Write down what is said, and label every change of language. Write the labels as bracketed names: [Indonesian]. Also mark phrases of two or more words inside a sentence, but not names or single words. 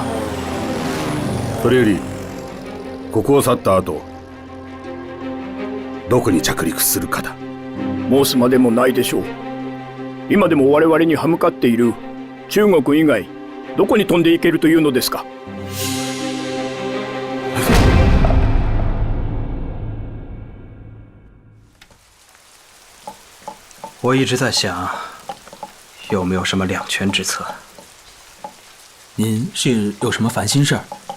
[Japanese] それよりここを去った後、どこに着陸するかだ。申すまでもないでしょう。今でも我々に歯向かっている中国以外、どこに飛んでいけるというのですか。 [Chinese] 我一直在想，有没有什么两全之策？您是有什么烦心事儿？